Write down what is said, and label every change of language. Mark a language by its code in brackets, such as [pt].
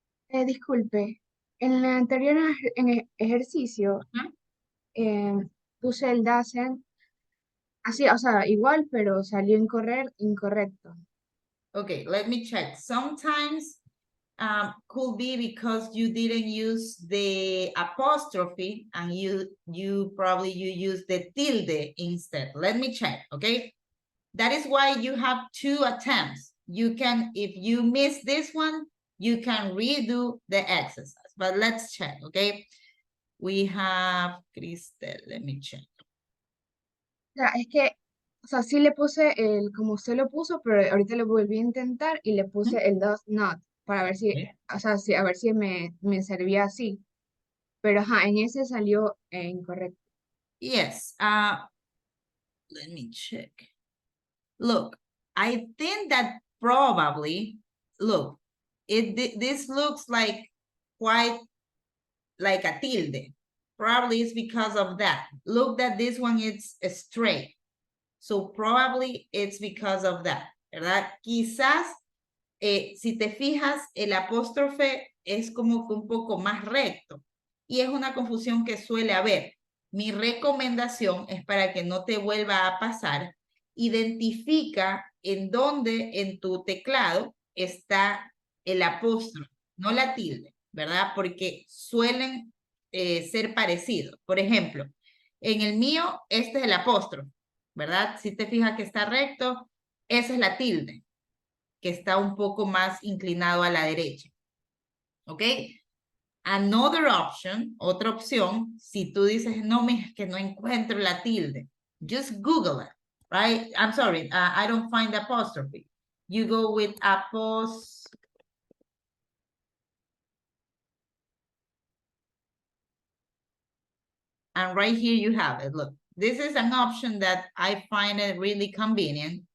[es] Disculpe, en el anterior ejercicio puse el doesn't así, o sea, igual, pero salió incorrecto. [en] Okay, let me check. Sometimes could be because you didn't use the apostrophe and you probably use the tilde instead. Let me check, okay? That is why you have 2 attempts. You can, if you miss this one, you can redo the exercise, but let's check, okay? We have Cristel, let me check. [es] Ya, es que, o sea, sí le puse como usted lo puso, pero ahorita lo volví a intentar y le puse el does not, para ver si, o sea, a ver si me servía así. Pero ajá, en ese salió incorrecto. [en] Yes, let me check. Look, I think that probably, look, this looks like quite like a tilde. Probably it's because of that. Look that this one is straight. So probably it's because of that, [es] ¿verdad? Quizás, si te fijas, el apóstrofe es como que un poco más recto. Y es una confusión que suele haber. Mi recomendación es para que no te vuelva a pasar, identifica en dónde en tu teclado está el apóstrofe, no la tilde, ¿verdad? Porque suelen ser parecidos. Por ejemplo, en el mío, este es el apóstrofe, ¿verdad? Si te fijas que está recto, esa es la tilde, que está un poco más inclinado a la derecha. ¿Ok? [en] Another option, [es] otra opción, si tú dices, no, es que no encuentro la tilde, [en] just Google it. right? I'm sorry, I don't find apostrophe. You go with apostrophe. And right here you have it. Look, this is an option that I find it really convenient.